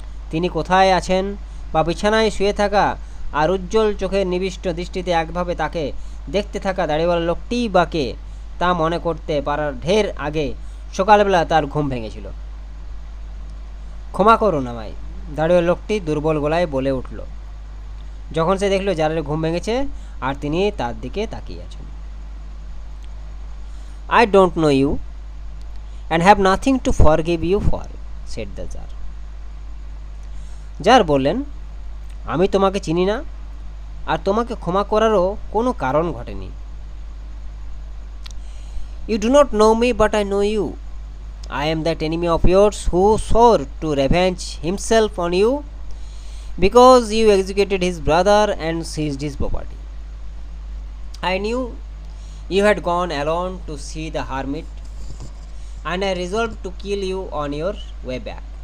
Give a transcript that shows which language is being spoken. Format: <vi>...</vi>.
<bn>তিনি কোথায় আছেন বা বিছানায় শুয়ে থাকা আর উজ্জ্বল চোখের নিবিষ্ট দৃষ্টিতে একভাবে তাকে দেখতে থাকা দাড়িওয়ালা লোকটিই বা কে তা মনে করতে পারার ঢের আগে সকালবেলা তার ঘুম ভেঙেছিল। ক্ষমা করুন আমায়, দাড়িওয়ালা লোকটি দুর্বল গলায় বলে উঠল যখন সে দেখল জারের ঘুম ভেঙেছে আর তিনি তার দিকে তাকিয়ে আছেন।</bn> <en>"I don't know you and have nothing to forgive you for," said the Tsar.</en> <bn>Jar বললেন, আমি তোমাকে চিনি না আর তোমাকে ক্ষমা করারও কোনো কারণ ঘটেনি।</bn> <en>"You do not know me, but I know you. I am that enemy of yours who swore to revenge himself on you because you executed his brother and seized his property. I knew you had gone alone to see the hermit, and I resolved to kill you on your way back.</en>